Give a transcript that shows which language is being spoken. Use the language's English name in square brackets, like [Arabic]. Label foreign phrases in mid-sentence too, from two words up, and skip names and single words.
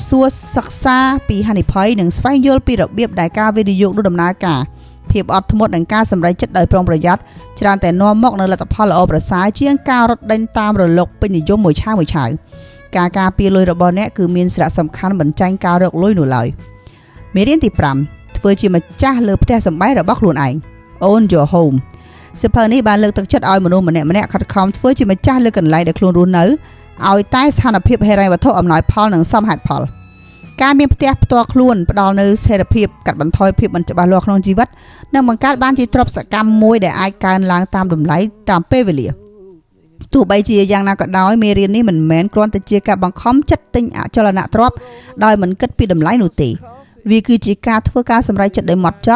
[Khmer] សួរសិក្សាពីហានិភ័យនិងស្វែងយល់ពីរបៀបដែលការវិនិយោគនោះដំណើរការភាពអត់ធ្មត់និងការសម្រេចចិត្តដោយប្រុងប្រយ័ត្នច្រើនតែនាំមកនូវលទ្ធផលល្អប្រសើរជាងការរត់ដេញតាមរលកពេញនិយមមួយឆាវការការពារលុយរបស់អ្នកគឺមានសារៈសំខាន់មិនចាញ់ការរកលុយនោះឡើយមេរៀនទី5ធ្វើជាម្ចាស់លើផ្ទះសម្បែងរបស់ខ្លួនឯង [English] Own your home [Khmer] សៀវភៅនេះបានលើកទឹកចិត្តឲ្យមនុស្សម្នាក់ៗខិតខំធ្វើជាម្ចាស់លើកន្លែងដែលខ្លួនរស់នៅឲ្យតែស្ថានភាពហិរញ្ញវត្ថុអំណោយ ផលនិងសមហេតុផលការមានផ្ទះផ្ទាល់ខ្លួនផ្ដល់នូវស្ថិរភាពកាត់បន្ថយភាពមិនច្បាស់លាស់ក្នុងជីវិតនិងបង្កើតបានជាទ្រព្យសកម្មមួយដែលអាចកើនឡើងតាមតម្លៃតាមពេលវេលាទោះបីជាយ៉ាងណាក៏ដោយមេរៀននេះមិនមែនគ្រាន់តែជាការបង្ខំចិត្តទិញអចលនទ្រព្យដោយមិនគិតពីតម្លៃនោះទេវាគឺជាការធ្វើការសម្រេចចិត្តដោយម៉ត់ចត់